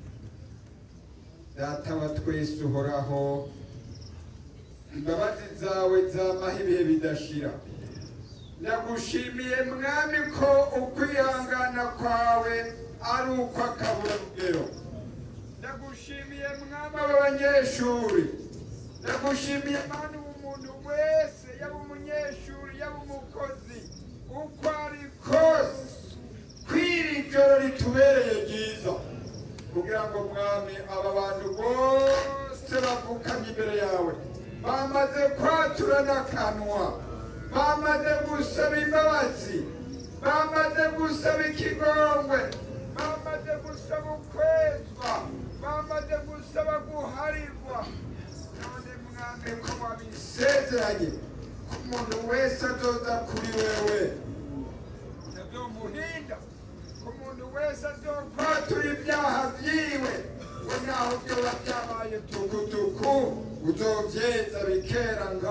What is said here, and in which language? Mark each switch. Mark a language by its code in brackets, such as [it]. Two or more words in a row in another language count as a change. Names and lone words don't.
[rn] data wa twese uhoraho imbabazi zawe zamaho ibihe bidashira ndagushimiye mwami ko ukwihangana kwawe ari ukw'akabura rugero ndagushimiye mwami w'abanyeshuri ndagushimiye mani umuntu wese yaba umunyeshuri yaba umukozi uko ari kose kw'iri joro ritubereye ryiza kugira ngo mwami aba bantu bose bavukanye imbere yawe bamaze kwatura n'akanwa bamaze gusaba imbabazi bamaze gusaba ikigongwe bamaze gusaba ukwezwa bamaze gusaba guharirwa none mwami ko wabisezeranye ko umuntu wese azoza kuri wewe ntavyomuhinda ko umuntu wese azokwatura ibyaha vyiwe ngo naho vyoba vyabaye tukutuku uzovyeza bikera